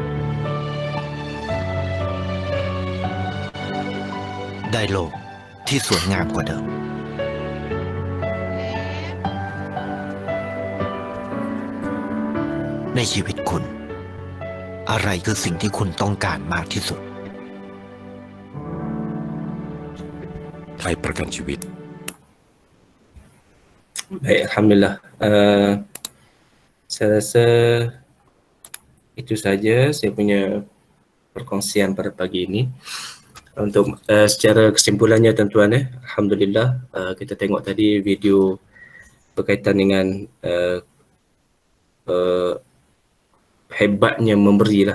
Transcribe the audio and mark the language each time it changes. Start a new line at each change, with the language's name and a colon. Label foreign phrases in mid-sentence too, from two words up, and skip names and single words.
Thai: ได้โลกที่สวยงามกว่าเดิม ในชีวิตคุณ อะไรคือสิ่งที่คุณต้องการมากที่สุด ไทยประกันชีวิต
Malay: Baik, Alhamdulillah. Saya rasa itu saja saya punya perkongsian pada pagi ini. Untuk secara kesimpulannya tuan-tuan, Alhamdulillah kita tengok tadi video berkaitan dengan hebatnya memberi lah.